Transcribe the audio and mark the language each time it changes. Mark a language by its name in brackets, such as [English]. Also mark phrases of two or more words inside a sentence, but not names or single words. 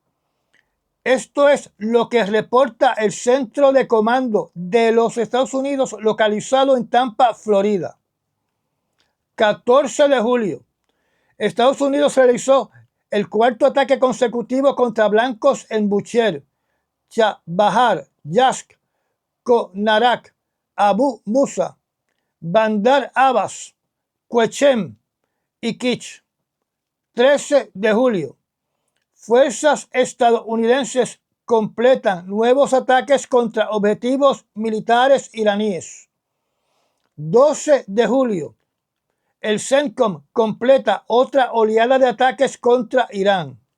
[Spanish] Esto es lo que reporta el Centro de Comando de los Estados Unidos localizado en Tampa, Florida. 14 de julio, Estados Unidos realizó el cuarto ataque consecutivo contra blancos en Bushehr, Chabahar, Yazd, Konarak, Abu Musa, Bandar Abbas, Quechem y Kich. 13 de julio, fuerzas estadounidenses completan nuevos ataques contra objetivos militares iraníes. 12 de julio, el CENTCOM completa otra oleada de ataques contra Irán.